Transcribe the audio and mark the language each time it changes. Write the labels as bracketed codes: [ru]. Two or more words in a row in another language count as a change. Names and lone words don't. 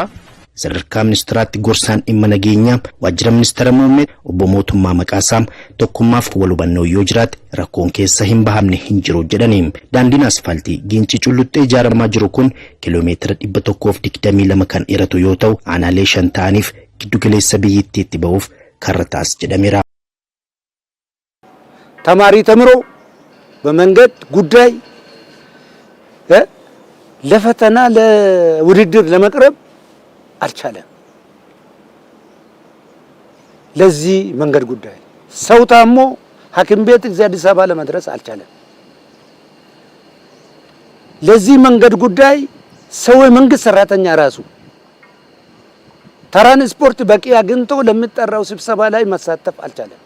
[om] Sadarkaa ministiraatti gorsaan dhimma nageenyaa waajjira ministeera muummee obbo Mootummaa Maqaasaa tokkummaaf wal hubannoo yoo jiraate rakkoon keessa hin bahamne hin jiru jedhaniim. Daandiin asfaaltii Giinci Culluxxee ijaaramaa jiru kun kiiloomeetira 122 kan dheeratu yoo ta'u aanaalee 5 ta'aniif giddugaleessa biyyattiitti ba'uuf karra taas jedhameera. [am] ተማሪ ተምሮ በመንገድ ጉዳይ ለፈተና ለውድድር ለመቅረብ አልቻለም። ለዚህ መንገድ ጉዳይ ሰው ታሞ ሐኪም ቤት እዚህ አዲስ አበባ ለመድረስ አልቻለም። ለዚህ መንገድ ጉዳይ ሰው የመንግስት ሰራተኛ ራሱ ትራንስፖርት በቂ አግኝቶ ለሚጠራው ስብሰባ ላይ መሳተፍ አልቻለም።